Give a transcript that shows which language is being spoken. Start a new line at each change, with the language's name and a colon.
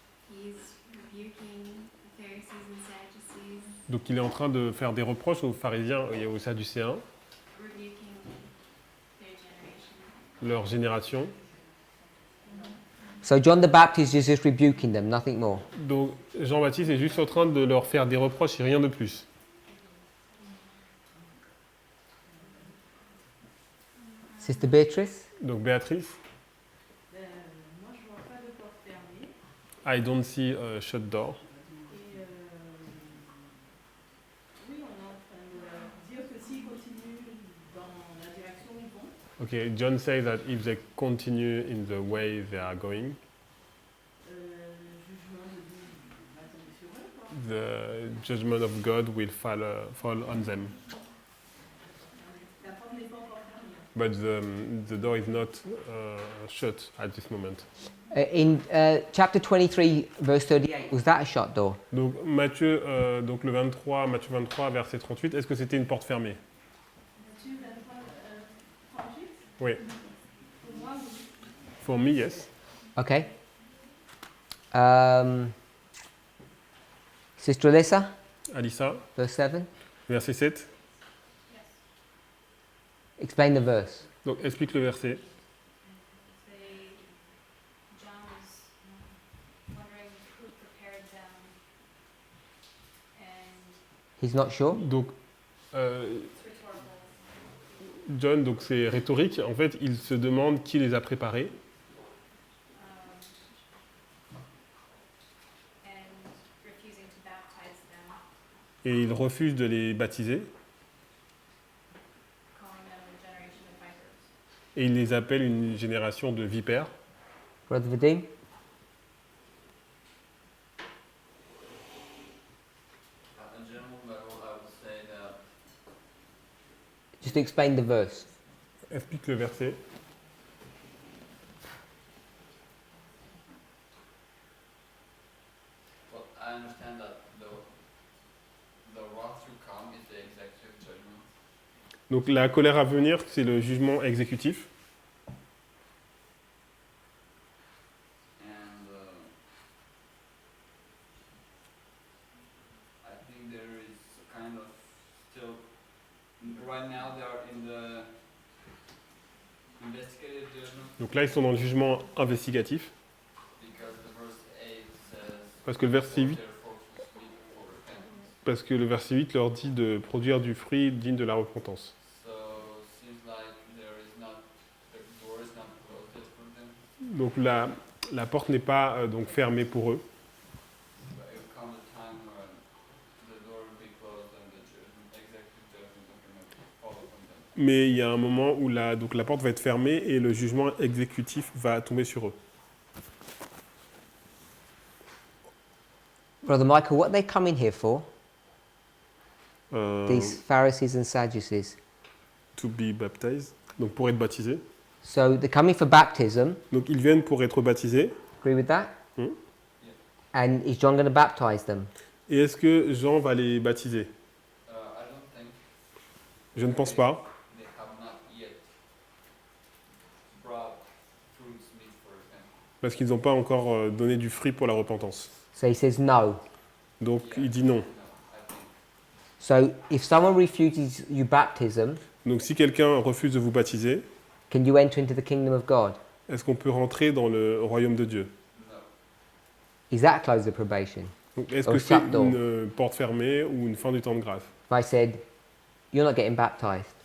English: He's rebuking the Pharisees and Sadducees,
French: Donc il est en train de faire des reproches aux pharisiens et aux sadducéens,
English: rebuking their generation.
French: leur génération.
English: So John the Baptist is just rebuking them, nothing more.
French: Donc Jean-Baptiste est juste en train de leur faire des reproches et rien de plus.
English: Sister Beatrice?
French: Donc Béatrice, Moi, je vois pas de porte fermée.
English: I don't see a shut door.
French: Et oui, on est en train de dire que s'ils continuent dans la direction où ils vont,
English: Okay, John says that if they continue in the way they are going,
French: le jugement de Dieu va tomber sur eux. Quoi.
English: the judgment of God will fall on them.
French: La porte n'est pas encore fermée.
English: But the door is not shut at this moment. In chapter 23, verse 38, was that a shut door?
French: Donc Matthieu, donc le 23, Matthieu 23, verset 38, est-ce que c'était une porte fermée? Matthieu 23, 38, Oui. pour moi, oui.
English: For me, yes. Okay. Sister Alyssa,
French: Alissa,
English: verse 7.
French: verset 7.
English: Explain the verse.
French: Donc explique le verset.
English: They, John was wondering who prepared them, and He's not sure.
French: Donc
English: it's rhetorical.
French: John, donc c'est rhétorique. En fait, il se demande qui les a préparés.
English: And refusing to baptize them,
French: Et il refuse de les baptiser.
English: calling them a generation of vipers.
French: Et il les appelle une génération de vipères.
English: Brother Vadim? In general level, I would say that Just explain the verse.
French: Explique le verset.
English: well, I understand that the wrath to come is the executive judgment.
French: Donc la colère à venir, c'est le jugement exécutif.
English: And I think there is kind of still, right now they are in the investigative judgment
French: Donc là, ils sont dans le jugement investigatif.
English: because the verse 8 says,
French: Parce que le verset 8,
English: therefore to speak for repentance.
French: parce que le verset 8 leur dit de produire du fruit digne de la repentance.
English: So seems like there is not, the door is not closed yet for them.
French: Donc la porte n'est pas donc fermée pour eux.
English: But it will come a time when the door will be closed and the judgment, executive judgment of him will fall upon them.
French: Mais il y a un moment où donc la porte va être fermée et le jugement exécutif va tomber sur eux.
English: Brother Michael, what are they coming here for? Euh, These Pharisees and Sadducees. to be baptized,
French: donc pour être baptisés.
English: So they're coming for baptism.
French: Donc ils viennent pour être baptisés.
English: Agree with that? Hmm. And is John going to baptize them?
French: Et est-ce que Jean va les baptiser?
English: I don't think
French: Je ne pense pas,
English: they have not yet brought fruits meet for repentance.
French: parce qu'ils n'ont pas encore donné du fruit pour la repentance.
English: So he says no.
French: Donc il dit non.
English: No, I think. So if someone refuses you baptism,
French: Donc si quelqu'un refuse de vous baptiser,
English: can you enter into the kingdom of God?
French: est-ce qu'on peut rentrer dans le royaume de Dieu?
English: No. Is that close the probation?
French: Donc, est-ce Oh, que c'est
English: shut door.
French: une porte fermée ou une fin du temps de grâce?
English: If I said, you're not getting baptized.